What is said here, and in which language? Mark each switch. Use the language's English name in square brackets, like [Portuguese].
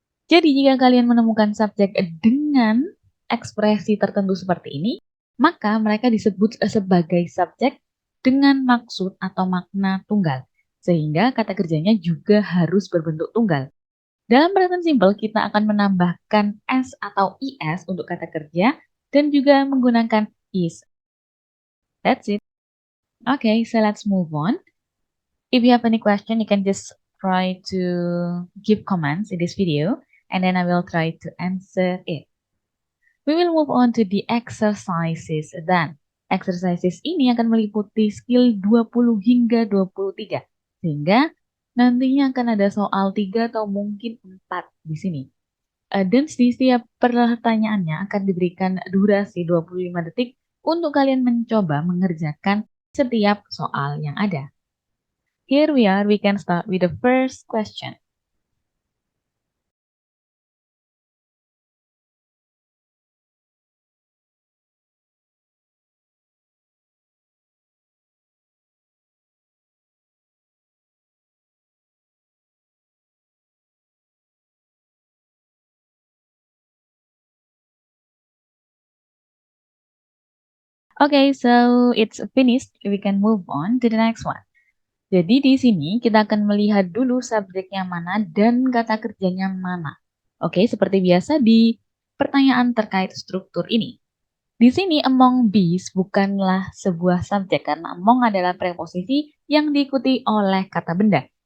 [Indonesian] Jadi jika kalian menemukan subjek dengan ekspresi tertentu seperti ini, maka mereka disebut sebagai subjek dengan maksud atau makna tunggal. Sehingga kata kerjanya juga harus berbentuk tunggal. Dalam present simple, kita akan menambahkan S atau IS untuk kata kerja dan juga menggunakan is. [English] That's it. Okay, so let's move on. If you have any question, you can just try to give comments in this video, and then I will try to answer it. We will move on to the exercises then. [Indonesian] Exercises ini akan meliputi skill 20 hingga 23. Sehingga nantinya akan ada soal 3 atau mungkin 4 di sini. Dan di setiap pertanyaannya akan diberikan durasi 25 detik untuk kalian mencoba mengerjakan setiap soal yang ada. [English] Here we can start with the first question. Okay, so it's finished. We can move on to the next one. [Indonesian] Jadi di sini kita akan melihat dulu subjeknya mana dan kata kerjanya mana. Oke, seperti biasa di pertanyaan terkait struktur ini. Di sini among these bukanlah sebuah subjek karena among adalah preposisi yang diikuti oleh kata benda.